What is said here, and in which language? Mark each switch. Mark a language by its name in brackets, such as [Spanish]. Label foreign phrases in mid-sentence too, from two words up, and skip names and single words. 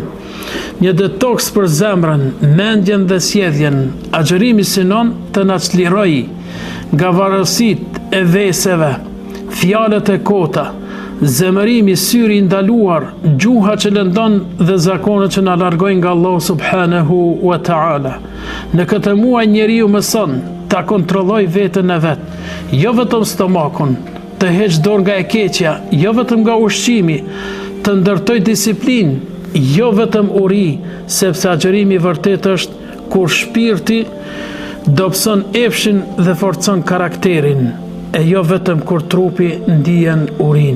[Albanian] Një detox për zemrën, mendjen dhe sjelljen. Agjërimi synon të na çlirojë nga varësitë e veseve, fjalët e kota, zemërimi, syri I ndaluar, gjuha që lëndon dhe zakonet që na largojnë nga Allah [Arabic] سبحانه وتعالى. [Albanian] Në këtë muaj njeriu mëson ta kontrolloj veten e vet, jo vetëm stomakun, të heq dorë nga e keqja, jo vetëm nga ushqimi, të ndërtoj disiplinë, jo vetëm uri, sepse agjërimi vërtet është kur shpirti dobëson efshin dhe forcon karakterin, e jo vetëm kur trupi ndihen urinë.